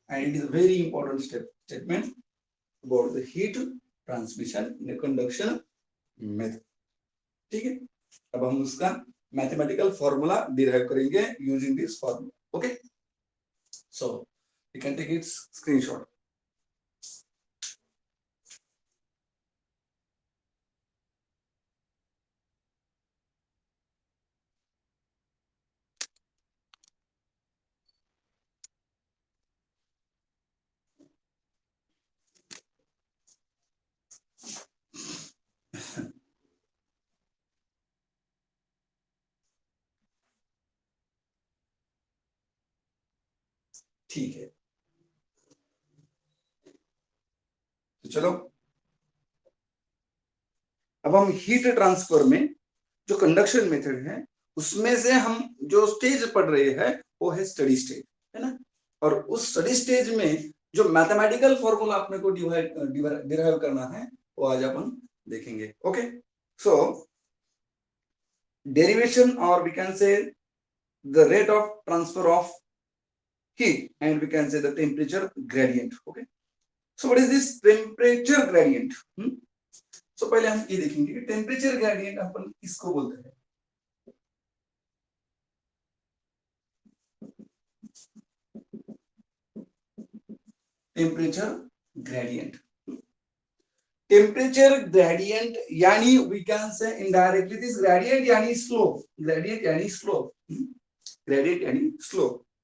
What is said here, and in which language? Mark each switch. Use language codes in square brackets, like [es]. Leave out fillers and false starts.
[en] And it is a very important statement about the heat transmission in a conduction method. [hi] ठीक है, अब हम उसका मैथमेटिकल फॉर्मूला डिराइव करेंगे using this formula. [en] Okay, so we can take its screenshot. [hi] ठीक है, तो चलो अब हम हीट ट्रांसफर में जो कंडक्शन मेथड है उसमें से हम जो स्टेज पढ़ रहे हैं वो है स्टडी स्टेज, है ना. और उस स्टडी स्टेज में जो मैथमेटिकल फॉर्मूला अपने को डिराइव करना है वो आज अपन देखेंगे. [en] Okay, so derivation और we can say the rate of transfer of heat and we can say the temperature gradient. Okay, so what is this temperature gradient? [hi] So पहले हम ये देखेंगे कि टेम्परेचर ग्रेडियंट अपन किसको बोलते हैं. टेम्परेचर ग्रेडियंट, टेम्परेचर ग्रेडियंट यानी we can say indirectly this gradient यानी स्लोप, ग्रेडियंट यानी स्लोप, ग्रेडियंट यानी स्लोप.